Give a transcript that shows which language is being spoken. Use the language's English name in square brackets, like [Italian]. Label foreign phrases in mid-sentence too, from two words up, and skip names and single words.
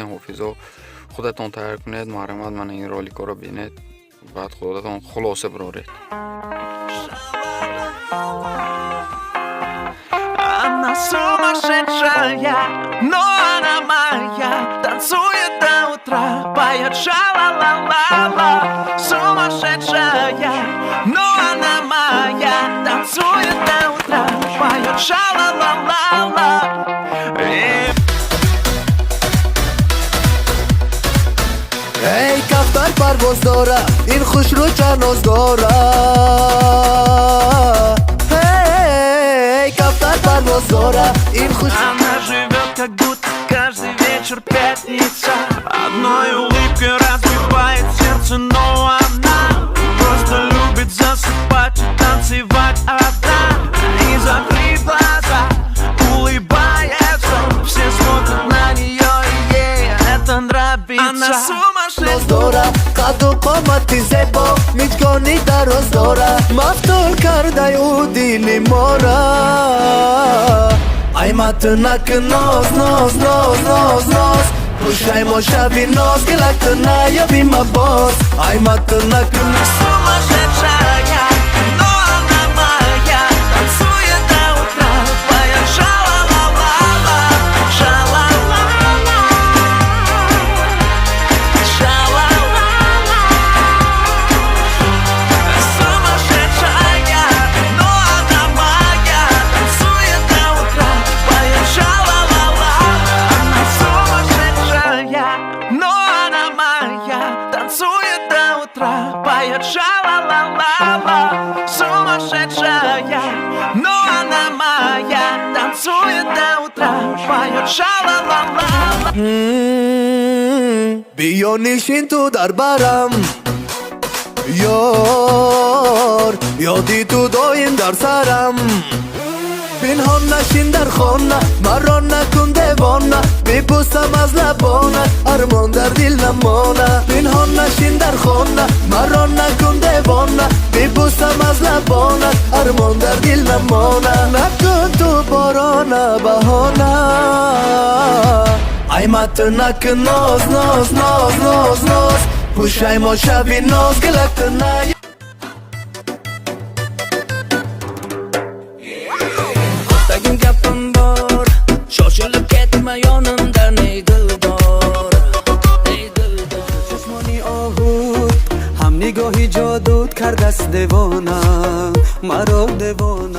[Tajik] ҳофизо худатон тайёр кунед, маҳрамат мана ин роликоро бинед, баъд худатон хулоса бароред. [Russian] Она сумасшедшая, но она моя. Танцует до утра, поет ша-ла-ла-ла-ла. Сумасшедшая, но она моя. Танцует до утра, поет ша-ла-ла-ла-ла. [Tajik] эй кафтар парвоз дора, ин хушрӯ чаноз дора. [Russian] Она живет, как будто каждый вечер пятница. Одной улыбкой разбивает сердце, но она просто любит засыпать и танцевать одна. И закрыв глаза, улыбается, все смотрят на нее, и ей это нравится. Она сумасшедшая. [Tajik] қадду қомати зебо, мичкони дароз дора. мафтун кардаю дили мора. ай матнак ноз ноз ноз ноз ноз, пушай мо шави ноз, гилакту наёби ма боз. ай матнак ноз. [Russian] Сумасшедшая, но она моя. Танцует до утра, поет ша-ла-ла-ла-ла. Ша-ла-ла-ла, ша-ла-ла-ла. Сумасшедшая, но она моя. Танцует до утра, поет ша-ла-ла-ла. Она сумасшедшая, но она моя. Танцует до утра, поет ша-ла-ла-ла-ла. Сумасшедшая, но она моя. Танцует до утра, поет ша-ла-ла-ла. [Tajik] биё нишин ту дар барам, ёр ёди ту доим дар сарам. пинҳон нашин дар хона, маро накун девона. мепусам аз лабона, армон дар дил намона. пинҳон нашин дар хона, маро накун девона. мепусам аз лабона, армон дар дил намона. накун ту борона баҳона. ай матнак ноз ноз ноз ноз ноз, пушай мо шави ноз, гилакту наё. [Uzbek] Dagim gapim bor, shoshilib ketma yonimdan ey dildor, ey dildor. [Persian] چشمانی آهود هم نگاهی جادوت کردست دیوانه مرا دیوانه.